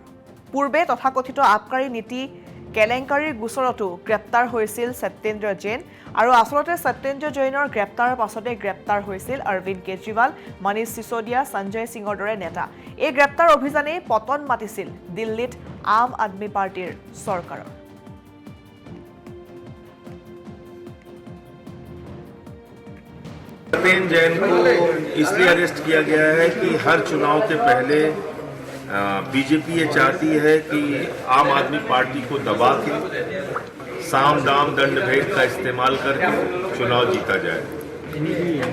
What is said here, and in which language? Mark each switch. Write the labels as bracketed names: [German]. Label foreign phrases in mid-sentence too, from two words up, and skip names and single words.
[Assamese] পূৰ্বে তথাকথিত আবকাৰী নীতি কেলেংকাৰীৰ গোচৰতো গ্ৰেপ্তাৰ হৈছিল সত্যেন্দ্ৰ জৈন। আৰু আচলতে সত্যেন্দ্ৰ জৈনৰ গ্ৰেপ্তাৰৰ পাছতে গ্ৰেপ্তাৰ হৈছিল অৰবিন্দ কেজৰিৱাল, মনীষ সিসোদিয়া, সঞ্জয় সিঙৰ দৰে নেতা। এই গ্ৰেপ্তাৰ অভিযানে পতন মাতিছিল দিল্লীত আম আদমি পাৰ্টিৰ চৰকাৰৰ। [Hindi] सत्येंद्र जैन को इसलिए अरेस्ट किया गया है कि हर चुनाव के पहले बीजेपी ये चाहती है कि आम आदमी पार्टी को दबा के साम दाम दंड भेद का इस्तेमाल करके चुनाव जीता जाए।